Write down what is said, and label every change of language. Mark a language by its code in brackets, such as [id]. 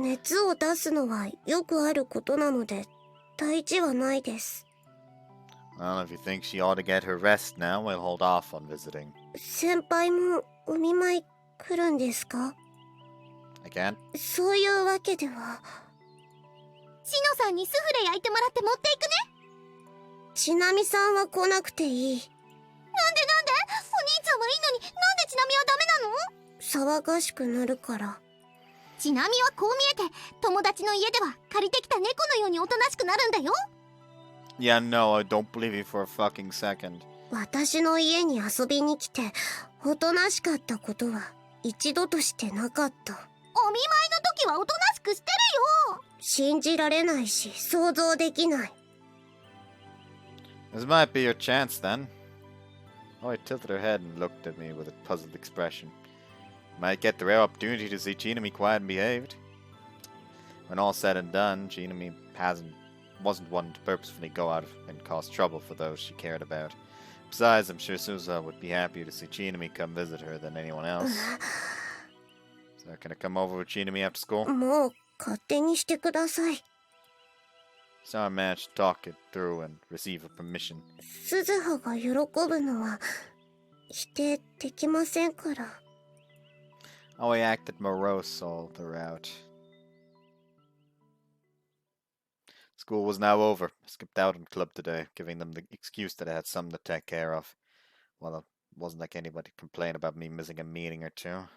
[ja] 熱を出すのはよくあることなので大事はないです。 [en] Well, if you think she ought to get her rest now, we'll hold off on visiting. [ja] 先輩もお見舞い来るんですか？ [en] I can't. [ja] そういうわけでは。しのさんにスフレ焼いてもらって持っていくね。ちなみさんは来なくていい。なんでお兄ちゃんはいいのになんでちなみはダメなの？騒がしくなるから。ちなみはこう見えて友達の家では借りてきた猫のようにおとなしくなるんだよ。 [en] Yeah, no, I don't believe you for a fucking second. [ja] 私の家に遊びに来ておとなしかったことは一度としてなかった。お見舞いの時はおとなしくしてるよ。信じられないし想像できない。 [en] This might be your chance then. Oh, I tilted her head and looked at me with a puzzled expression. Might get the rare opportunity to see Chinami quiet and behaved. When all said and done, Chinami wasn't one to purposefully go out and cause trouble for those she cared about. Besides, I'm sure Suza would be happier to see Chinami come visit her than anyone else. So can I come over with Chinami after school? [ja] もう勝手にしてください。 [en] So I managed to talk it through and receive a permission. [ja] 鈴葉が喜ぶのは否定できませんから。 [en] Oh, I acted morose all throughout. School was now over. I skipped out on club today, giving them the excuse that I had something to take care of. Well, it wasn't like anybody complained about me missing a meeting or two.